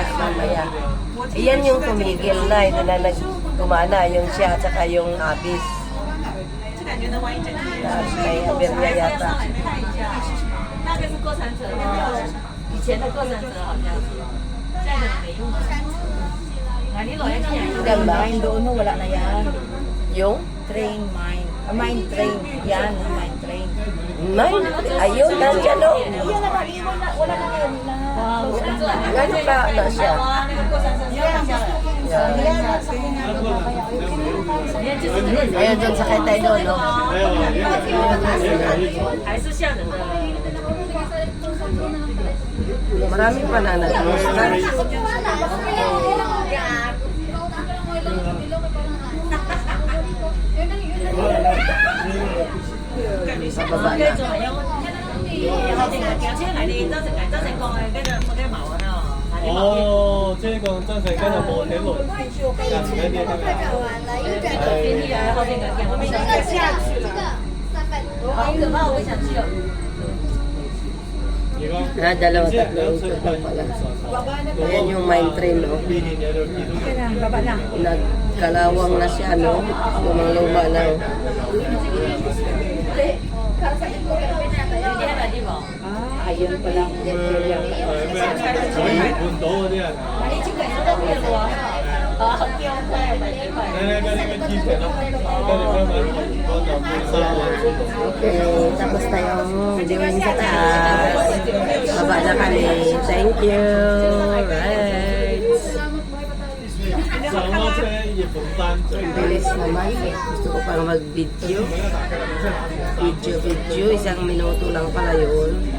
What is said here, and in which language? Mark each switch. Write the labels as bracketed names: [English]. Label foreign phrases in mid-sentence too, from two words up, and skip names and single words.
[Filipino] Iyan yung tumigil na, ito na nagkumana, yung siya at saka yung Abyss. Tapos may aberya yata. Ganda. Mine doon, no, wala na yan. Yung? Train, mine. Mine train. Yan, mine train. Mine? Ayun, nandiyan o. Yan na, wala na yan. Gano'n ka na siya? Ayun, dun sakay tayo doon, no? Marami pa na nag-musta. Sa baba na. [Chinese] 哦，这个正常跟着摩天轮，两个点那个。 [Filipino] Dalawa tatlo ikot lang pala. Ayan yung mine train, no? Baba na. Nagkalawang na siya, no? Lumang-luma na. Ayun pa lang. Okay, tapos tayong viewing sa taas. Baba na kami. [English] Thank you. Right. [Filipino] Ang bilis naman. Gusto ko pang mag-video. Video. Isang minuto lang pala yun.